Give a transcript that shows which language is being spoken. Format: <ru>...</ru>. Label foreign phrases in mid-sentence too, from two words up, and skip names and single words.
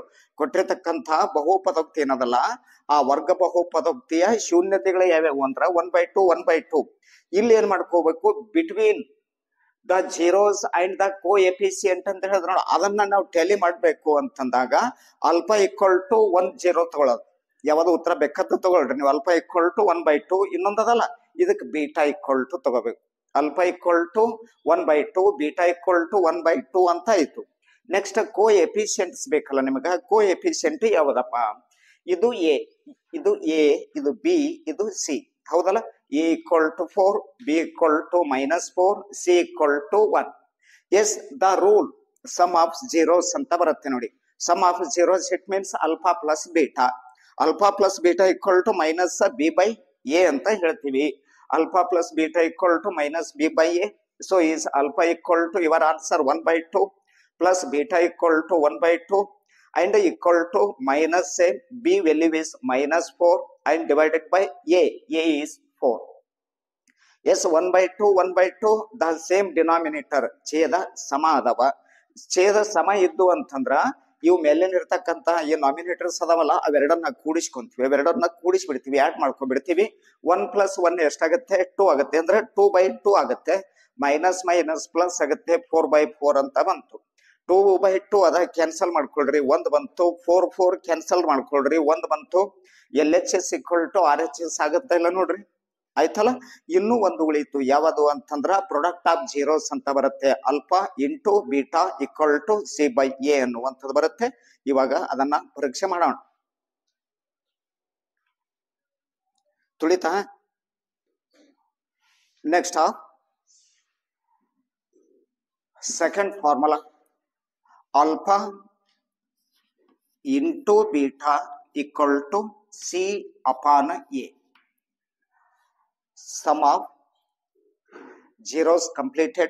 <kn>ಕೊಟ್ಟಿರತಕ್ಕಂತಹ ಬಹುಪದೋಕ್ತಿ ಏನದಲ್ಲ, ಆ ವರ್ಗ ಬಹುಪದೋಕ್ತಿಯ ಶೂನ್ಯತೆಗಳು ಯಾವ್ಯಾವು ಅಂದ್ರ 1/2 1/2. ಇಲ್ಲಿ ಏನ್ ಮಾಡ್ಕೋಬೇಕು?</kn> <en>between the zeros and the coefficient</en> <kn>ಅಂತ ಹೇಳಿದ್ರು, ಅದನ್ನ ನಾವು ಟ್ಯಾಲಿ ಮಾಡ್ಬೇಕು ಅಂತಂದಾಗ α = 1 0 ತಗೊಳ್ಳೋದು. ಯಾವ್ದು ಉತ್ತರ ಬೇಕಾದ ತಗೊಳ್ರಿ ನೀವು. α = 1/2. ಇನ್ನೊಂದದಲ್ಲ, ಇದಕ್ಕೆ β = ತಗೋಬೇಕು. α = 1/2, β = 1/2 ಅಂತ ಆಯ್ತು.</kn> <en>next coefficients</en> <kn>ಬೇಕಲ್ಲ ನಿಮಗ. ಕೋಎಫಿಷಿಯಂಟ್ ಯಾವ್ದಪ್ಪ? ಇದು a, ಇದು a, ಇದು b, ಇದು c, ಹೌದಲ್ಲ? a = 4, b = -4, c = 1.</kn> <en>as the rule sum of zeros</en> <kn>ಅಂತ ಬರುತ್ತೆ ನೋಡಿ.</kn> <en>sum of zeros it means α + β. α + β = -b/a</en> <kn>ಅಂತ ಹೇಳ್ತೀವಿ.</kn> <en>α + β = -b/a. so is α = your answer 1/2 plus beta = 1/2 and equal to minus a. B value is -4 and divided by a. A is 4. Yes, 1/2 1/2 the same denominator.</en> <kn>ಛೇದ ಸಮ ಅದವ. ಛೇದ ಸಮ ಇದ್ದು ಅಂತಂದ್ರ ಇವು ಮೇಲಿನ ಇರ್ತಕ್ಕಂತ ಈ ನಾಮಿನೇಟರ್ಸ್ ಅದಾವಲ್ಲ, ಅವೆರಡನ್ನ ಕೂಡಿಸ್ಕೊಂತೀವಿ. ಅವೆರಡನ್ನ ಕೂಡಿಸ್ಬಿಡ್ತೀವಿ, ಆಡ್ ಮಾಡ್ಕೊಂಡ್ಬಿಡ್ತೀವಿ. 1 + 1 ಎಷ್ಟಾಗತ್ತೆ? 2 ಆಗುತ್ತೆ. ಅಂದ್ರೆ 2/2 ಆಗುತ್ತೆ. ಮೈನಸ್ ಮೈನಸ್ ಪ್ಲಸ್ ಆಗುತ್ತೆ, 4/4 ಅಂತ ಬಂತು. 2/2 ಅದ ಕ್ಯಾನ್ಸಲ್ ಮಾಡ್ಕೊಳ್ರಿ, 1 ಬಂತು. 4 4 ಕ್ಯಾನ್ಸಲ್ ಮಾಡ್ಕೊಳ್ರಿ, 1 ಬಂತು. LHS = RHS ಆಗುತ್ತೆ ಇಲ್ಲ ನೋಡ್ರಿ, ಆಯ್ತಲ್ಲ. ಇನ್ನೂ ಒಂದು ಉಳಿತು, ಯಾವುದು ಅಂತಂದ್ರ</kn> <en>product of zeros</en> <kn>ಅಂತ ಬರುತ್ತೆ. α × β = c/a ಅನ್ನುವಂಥದ್ದು ಬರುತ್ತೆ. ಇವಾಗ ಅದನ್ನ ಪರೀಕ್ಷೆ ಮಾಡೋಣ. ತುಳಿತಾ?</kn> <en>ನೆಕ್ಸ್ಟ್ Second formula, alpha into beta equal to C upon A. Sum of zeros completed.</en>